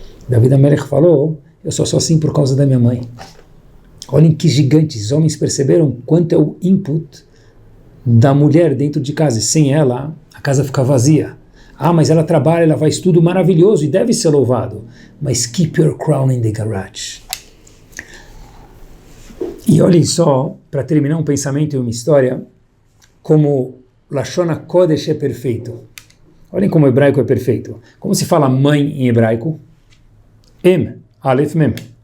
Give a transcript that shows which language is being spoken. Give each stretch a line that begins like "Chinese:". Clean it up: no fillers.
Portuguese: David HaMelech falou, eu sou só assim por causa da minha mãe. Olhem que gigantes, os homens perceberam quanto é o input da mulher dentro de casa, e sem ela, a casa fica vazia. Ah, mas ela trabalha, ela faz tudo maravilhoso e deve ser louvado.
English: Mas keep your crown in the garage.
Portuguese: E olhem só, para terminar um pensamento e uma história, como Lashon HaKodesh é perfeito. Olhem como o hebraico é perfeito. Como se fala mãe em hebraico? Em, Aleph, Mem.